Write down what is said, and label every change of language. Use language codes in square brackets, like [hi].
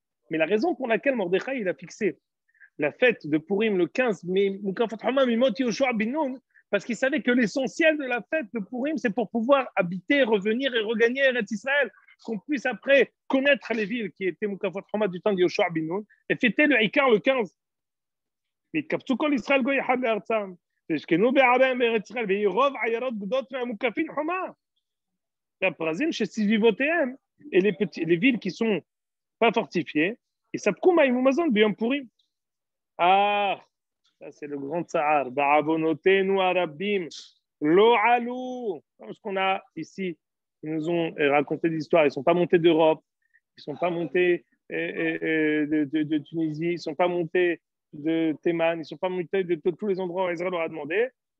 [fr] Mais la raison pour laquelle Mordechai il a fixé la fête de Purim le 15, mais Mukafot Homa Mimot Yehoshua bin Nun, parce qu'il savait que l'essentiel de la fête de Purim, c'est pour pouvoir habiter, revenir et regagner Eretz Israël, qu'on puisse après connaître les villes qui étaient Mukafot Homa du temps de Yehoshua bin Nun et fêter le Ikar le 15. [he] ויתקבצו כל ישראל גוי אחד לארצם, וישכנו בעריהם בארץ ישראל, ויהי רוב עיירות גדולות מהמוקפין חומה. והפרזים שסביבותיהם, [fr] et les villes qui sont pas fortifiées, [he] יספקו מים ומזון ביום פורים. [fr] Ah, ça c'est le grand tsar. [he] בעוונותינו הרבים לא עלו. [fr] Comme ce qu'on a ici, ils nous ont raconté des histoires. Ils ne sont pas montés d'Europe, ils ne sont pas montés de Tunisie, ils ne sont pas montés de Théman, ils ne sont pas montés de tous les endroits où Israël leur a demandé.